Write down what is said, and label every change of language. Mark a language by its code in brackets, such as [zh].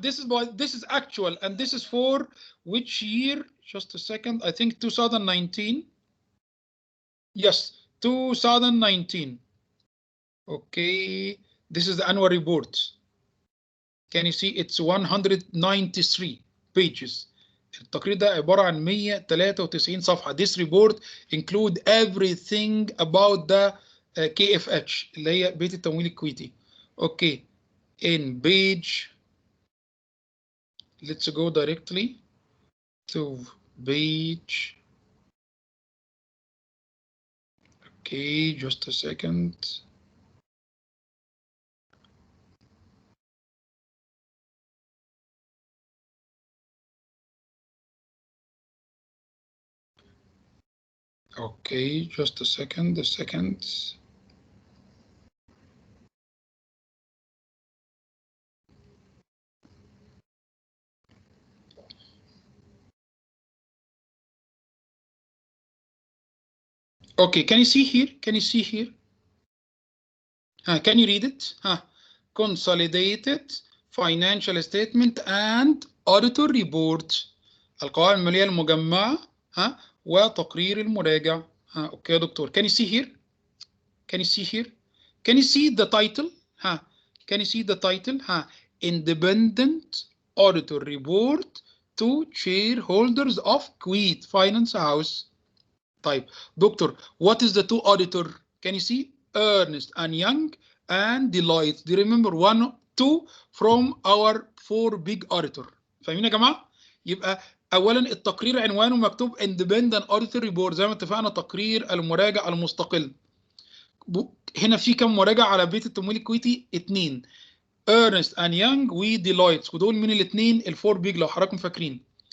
[en] This is actual and this is for which year? Just a second. I think 2019. Yes, 2019. Okay, this is the annual report. Can you see it's 193 pages. [ar] التقرير ده عبارة عن 193 صفحة. [en] This report include everything about the KFH [ar] اللي هي بيت التمويل الكويتي. [en] Okay, in page, let's go directly to page. Okay, just a second. Okay, just a second. Okay, can you see here? Can you read it? Consolidated financial statement and auditor report. [ar] القوائم المالية المجمعة وتقرير المراجع. اوكي يا دكتور. [en] Can you see here? Can you see the title? Can you see the title? Independent auditor report to shareholders of Kuwait Finance House. [ar] طيب دكتور, [en] what is the two auditor? Can you see? Ernst and Young and Deloitte. Do you remember 1, 2 from our 4 big auditor? [ar] فاهمين يا جماعه؟ يبقى اولا التقرير عنوانه مكتوب [en] Independent Auditor Report [ar] زي ما اتفقنا, تقرير المراجع المستقل. هنا في كم مراجع على بيت التمويل الكويتي؟ 2. Ernst and Young وديلويت, ودول من الاثنين الفور بيج لو حضراتكم فاكرين.